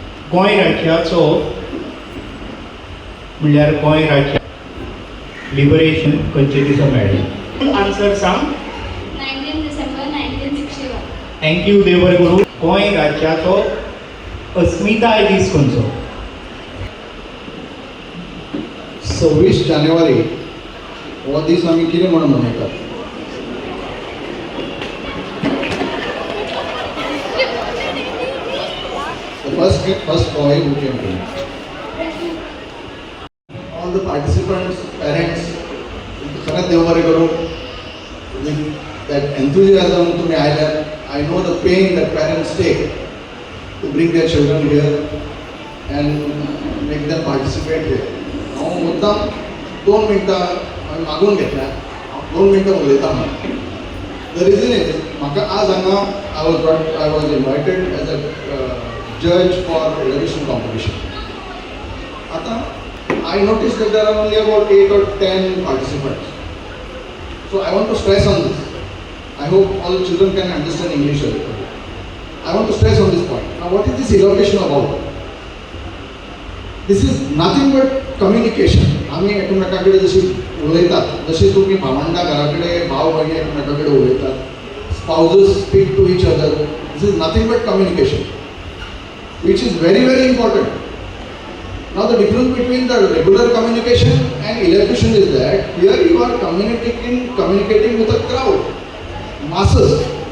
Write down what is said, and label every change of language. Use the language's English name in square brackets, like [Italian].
[Goan Konkani] गोंय राज्याचो म्हणल्यार गोंय राज्य लिबरेशन खंयचे दिसा मेळ्ळें? आन्सर सांग. [English] 19 December 1961. [Goan Konkani] थँक्यू देव बरें करूं. गोंय राज्याचो अस्मिताय दीस खंयचो? 26 जानेवारी हो दीस आमी कितें म्हणून मनयतात? [English] First boy who came to me. All the participants, parents, [Goan Konkani] सगळ्यांत देव बरें करूं. [English] That enthusiasm to me, I know the pain that parents take to bring their children here and make them participate here. [Goan Konkani] हांव मुद्दाम 2 मिनटां मागून घेतल्या. 2 मिनटां उलयता म्हणून. [English] The reason is, [Goan Konkani] म्हाका आज हांगा [English] I was invited as a judge for elocution competition. I noticed that there are only about 8 or 10 participants. So I want to stress on this. I hope all children can understand English a little bit. I want to stress on this point. Now, what is this elocution about? This is nothing but communication. [Goan Konkani] आम्ही एकमेकांकडे जशी उलयतात, जशी तुम्ही भावंडा घराकडे भाव भयणी एकमेकांकडे उलयतात. [English] Spouses speak to each other. This is nothing but communication, which is very, very important. Now the difference between the regular communication and elocution is that here you are communicating with a crowd, masses.